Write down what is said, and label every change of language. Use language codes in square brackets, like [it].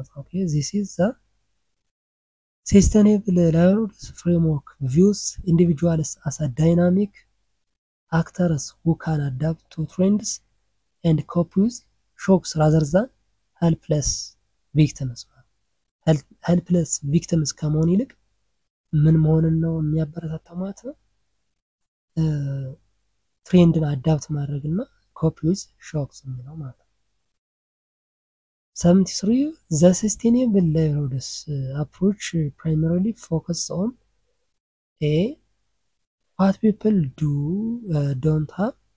[en] Okay, this is the sustainable livelihoods framework views individuals as a dynamic actors who can adapt to trends and cope with shocks rather than helpless victims. helpless victims [am] ከመሆን ይልቅ ምን መሆንን ነው የሚያበረታታው ማለት ነው? ትሬንድን አዳፕት ማድረግና ኮፕ ዊዝ ሾክስ የሚለው ማለት ነው። [en] 73 the sustainable livelihoods approach primarily focuses on A, what people don't have.